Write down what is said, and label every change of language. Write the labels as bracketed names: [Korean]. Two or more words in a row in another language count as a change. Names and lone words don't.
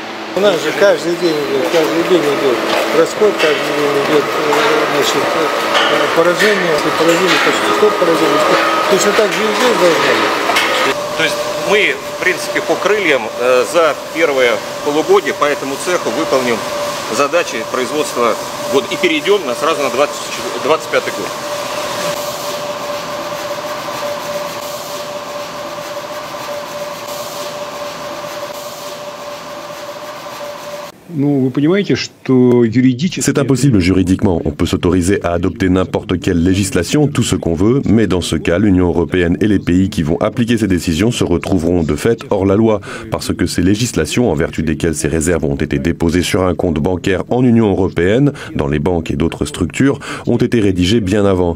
[Russian] У нас же каждый день идет расход, каждый день идет, значит, поражение, если поразили, почти 100 поразили. Точно так же и здесь должно быть. То есть мы, в принципе, по крыльям за первое полугодие по этому цеху выполним задачи производства года и перейдем сразу на 25 год. [French] C'est impossible juridiquement. On peut s'autoriser à adopter n'importe quelle législation, tout ce qu'on veut, mais dans ce cas, l'Union européenne et les pays qui vont appliquer ces décisions se retrouveront de fait hors la loi, parce que ces législations, en vertu desquelles ces réserves ont été déposées sur un compte bancaire en Union européenne, dans les banques et d'autres structures, ont été rédigées bien avant.